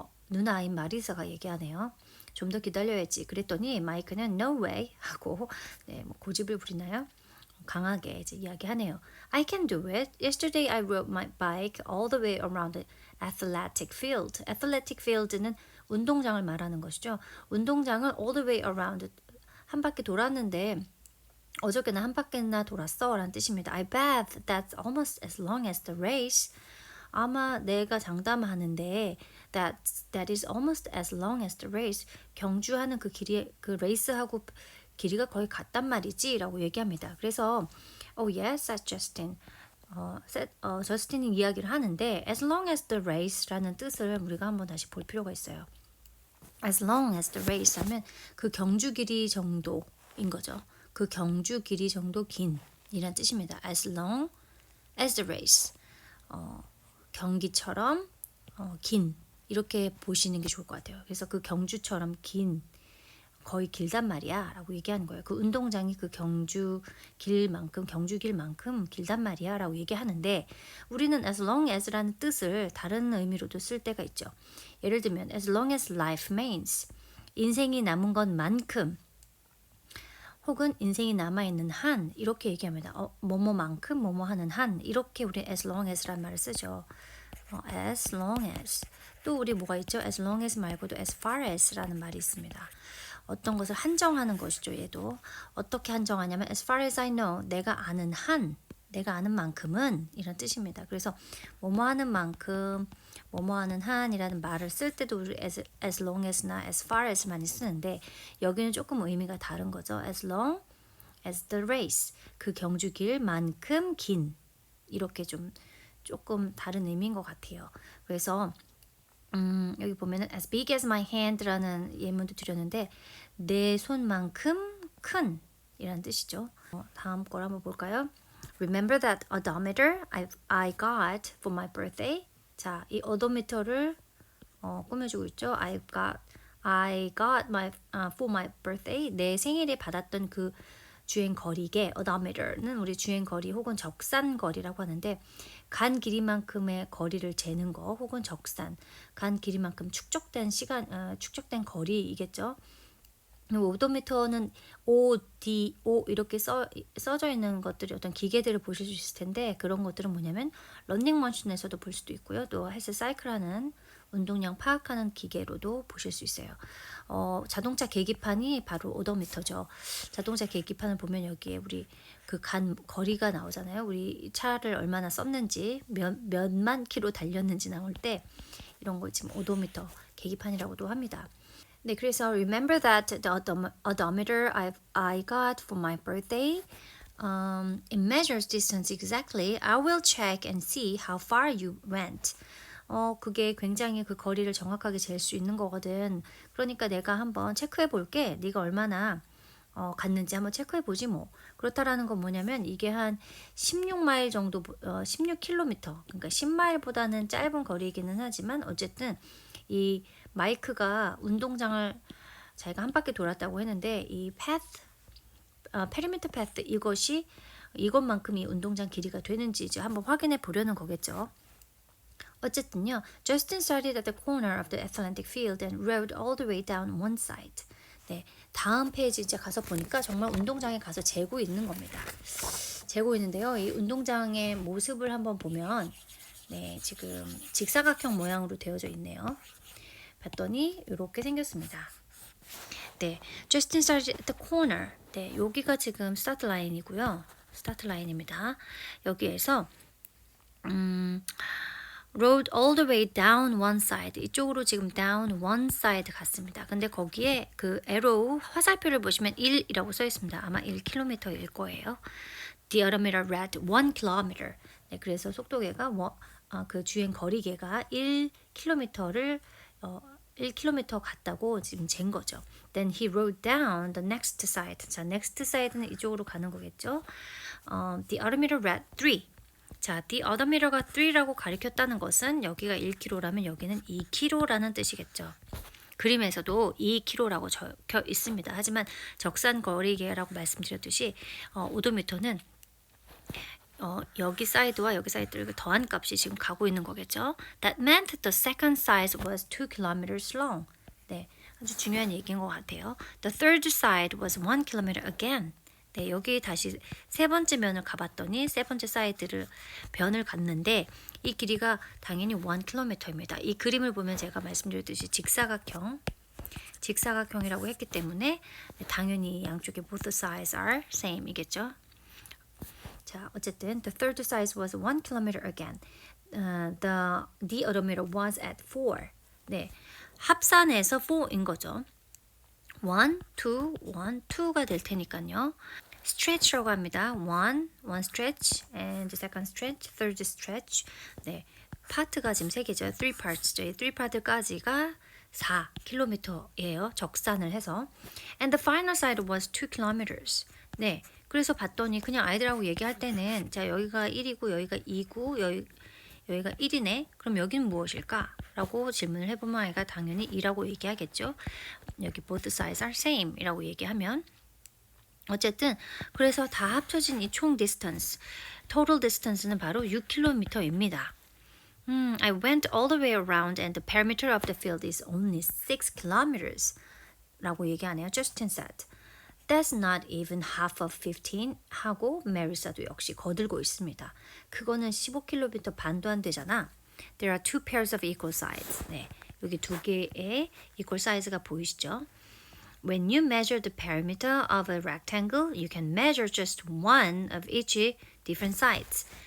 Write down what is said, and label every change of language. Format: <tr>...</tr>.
<ko>누나인 마리사가 얘기하네요. 좀 더 기다려야지. 그랬더니 마이크는</ko> <en>no way</en> <ko>하고 고집을 부리나요? 강하게 이제 이야기하네요.</ko> <en>I can do it. Yesterday I rode my bike all the way around the athletic field.</en> <ko>athletic field는 운동장을 말하는 것이죠. 운동장을</ko> <en>all the way around</en> <ko>한 바퀴 돌았는데 어저께는 한 바퀴나 돌았어 라는 뜻입니다.</ko> <en>I bet that's almost as long as the race.</en> <ko>아마 내가 장담하는데</ko> <en>that is almost as long as the race.</en> <ko>경주하는 그 길이 그 레이스하고 길이가 거의 같단 말이지 라고 얘기합니다. 그래서</ko> <en>oh yes, said Justin.</en> <ko>저스틴이 이야기를 하는데</ko> <en>as long as the race</en> <ko>라는 뜻을 우리가 한번 다시 볼 필요가 있어요. as long as the race 하면 그 경주 길이 정도인 거죠. 그 경주 길이 정도 긴 이란 뜻입니다.</ko> <en>as long as the race.</en> <ko>경기처럼 긴 이렇게 보시는 게 좋을 것 같아요. 그래서 그 경주처럼 긴 거의 길단 말이야 라고 얘기하는 거예요. 그 운동장이 그 경주 길만큼 길단 말이야 라고 얘기하는데 우리는 as long as라는 뜻을 다른 의미로도 쓸 때가 있죠. 예를 들면</ko> <en>as long as life remains</en> <ko>인생이 남은 것만큼 혹은 인생이 남아있는 한 이렇게 얘기합니다. 뭐뭐만큼 뭐뭐하는 한 이렇게 우리 as long as라는 말을 쓰죠. as long as 또 우리 뭐가 있죠? as long as 말고도 as far as라는 말이 있습니다. 어떤 것을 한정하는 것이죠. 얘도 어떻게 한정하냐면</ko> <en>as far as I know</en> <ko>내가 아는 한 내가 아는 만큼은 이런 뜻입니다. 그래서 뭐뭐하는 만큼 뭐뭐하는 한이라는 말을 쓸 때도 우리 as long as나 as far as 많이 쓰는데 여기는 조금 의미가 다른 거죠.</ko> <en>as long as the race</en> <ko>그 경주길만큼 긴 이렇게 좀 조금 다른 의미인 것 같아요. 그래서 여기 보면은</ko> <en>as big as my hand</en> <ko>라는 예문도 드렸는데 내 손만큼 큰 이란 뜻이죠. 다음 걸 한번 볼까요?</ko> <en>Remember that odometer I got for my birthday.</en> <ko>자, 이 odometer를 꾸며주고 있죠.</ko> <en>I got my for my birthday.</en> <ko>내 생일에 받았던 그 주행 거리계 odometer는 우리 주행 거리 혹은 적산 거리라고 하는데 간 길이만큼의 거리를 재는 거 혹은 적산 간 길이만큼 축적된 축적된 거리이겠죠. 오도미터는 ODO 이렇게 써져 있는 것들이 어떤 기계들을 보실 수 있을 텐데 그런 것들은 뭐냐면 런닝머신에서도 볼 수도 있고요. 또 헬스 사이클하는 운동량 파악하는 기계로도 보실 수 있어요. 자동차 계기판이 바로 오도미터죠. 자동차 계기판을 보면 여기에 우리 그 간 거리가 나오잖아요. 우리 차를 얼마나 썼는지 몇만 킬로 달렸는지 나올 때 이런 걸 지금 오도미터 계기판이라고도 합니다. 네, 그래서</ko> <en>remember that the odometer I got for my birthday it measures distance exactly. I will check and see how far you went.</en> <ko>그게 굉장히 그 거리를 정확하게 잴 수 있는 거거든. 그러니까 내가 한번 체크해 볼게. 네가 얼마나 갔는지 한번 체크해 보지 뭐. 그렇다라는 건 뭐냐면 이게 한 16마일 정도 16km. 그러니까 10마일보다는 짧은 거리이기는 하지만 어쨌든 이 마이크가 운동장을 자기가 한 바퀴 돌았다고 했는데 이 페리미터 패스 이것만큼이 운동장 길이가 되는지 이제 한번 확인해 보려는 거겠죠. 어쨌든요,</ko> <en>Justin started at the corner of the athletic field and rode all the way down one side.</en> <ko>네, 다음 페이지 이제 가서 보니까 정말 운동장에 가서 재고 있는 겁니다. 재고 있는데요, 이 운동장의 모습을 한번 보면 네, 지금 직사각형 모양으로 되어져 있네요. 봤더니 이렇게 생겼습니다.</ko> <en>네, Justin started at the corner.</en> <ko>네, 여기가 지금 스타트 라인이고요. 스타트 라인입니다. 여기에서</ko> <en>rode all the way down one side.</en> <ko>이쪽으로 지금</ko> <en>down one side</en> <ko>갔습니다. 근데 거기에 그 arrow 화살표를 보시면 1이라고 써 있습니다. 아마 1km일 거예요.</ko> <en>The odometer read 1km.</en> <ko>네, 그래서 속도계가 그 주행 거리계가 1km를 1km 갔다고 지금 잰 거죠.</ko> <en>Then he rode down the next side.</en> <ko>자, next side는 이쪽으로 가는 거겠죠.</ko> <en>The odometer read 3.</en> <ko>자, the odometer가 3라고 가리켰다는 것은 여기가 1km라면 여기는 2km라는 뜻이겠죠. 그림에서도 2km라고 적혀 있습니다. 하지만 적산 거리계라고 말씀드렸듯이 오도미터는 여기 사이드와 여기 사이드를 더한 값이 지금 가고 있는 거겠죠.</ko> <en>That meant the second side was 2 kilometers long.</en> <ko>네, 아주 중요한 얘기인 것 같아요.</ko> <en>The third side was 1 kilometer again.</en> <ko>네, 여기 다시 세 번째 면을 가봤더니 세 번째 사이드를 변을 갔는데 이 길이가 당연히 1km입니다. 이 그림을 보면 제가 말씀드렸듯이 직사각형이라고 했기 때문에 당연히 양쪽에</ko> <en>both sides are same</en> <ko>이겠죠. 자, 어쨌든</ko> <en>the third size was 1 kilometer again. The odometer was at 4.</en> <ko>네, 합산해서 4인 거죠. 1, 2, 1, 2가 될 테니까요. stretch라고 합니다.</ko> <en>one stretch and second stretch, third stretch.</en> <ko>네, 파트가 지금 3개죠. 3 parts죠. 이 3 파트까지가 4km예요. 적산을 해서.</ko> <en>And the final side was 2 kilometers.</en> <ko>네, 그래서 봤더니 그냥 아이들하고 얘기할 때는 자, 여기가 1이고 여기가 2고 여기가 1이네. 그럼 여기는 무엇일까? 라고 질문을 해보면 아이가 당연히 2라고 얘기하겠죠. 여기</ko> <en>both sides are same</en> <ko>이라고 얘기하면 어쨌든 그래서 다 합쳐진 이 총 distance, total distance는 바로 6km입니다.</ko> <en>I went all the way around and the perimeter of the field is only 6 kilometers</en> <ko>라고 얘기하네요.</ko> <en>Justin said. That's not even half of 15</en> <ko>하고 메리사도 역시 거들고 있습니다. 그거는 15km 반도 안 되잖아.</ko> <en>There are two pairs of equal sides.</en> <ko>네, 여기 두 개의 equal size가 보이시죠?</ko> <en>When you measure the perimeter of a rectangle, you can measure just one of each different sides.</en>